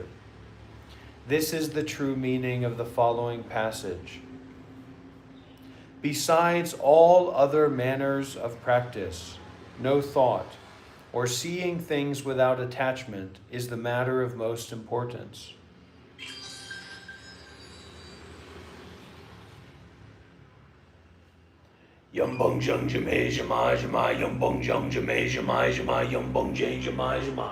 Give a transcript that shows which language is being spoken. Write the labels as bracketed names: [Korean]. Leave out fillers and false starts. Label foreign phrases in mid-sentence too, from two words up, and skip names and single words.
[English] This is the true meaning of the following passage. Besides all other manners of practice, no thought, or seeing things without attachment is the matter of most importance. Yum bung jung jame jama jama yum bung jung jame jama jama yum bung jang jama jama.